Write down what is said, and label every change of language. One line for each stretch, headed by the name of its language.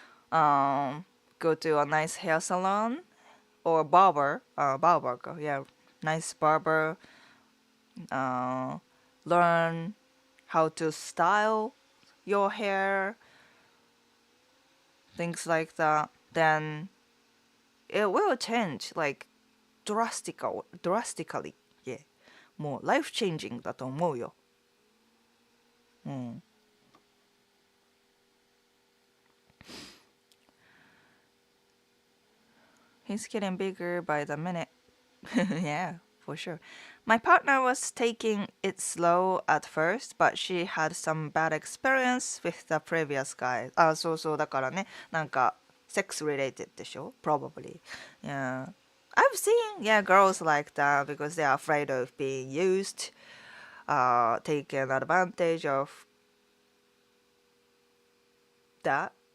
English: Go to a nice hair salon or barber. Barber, yeah, nice barber. learn how to style your hair, things like that, then it will change like drastically. Yeah.
Japanese: もう
English: life changing
Japanese: だと思うよ。うん。
English: He's getting bigger by the minute. Yeah, for sure. My partner was taking it slow at first, but she had some bad experience with the previous guy.
Japanese: あ、そうそう、だからね、なんか、
English: sex related
Japanese: でしょ
English: Probably. Yeah. I've seen, yeah, girls like that because they are afraid of being used, taken advantage of that.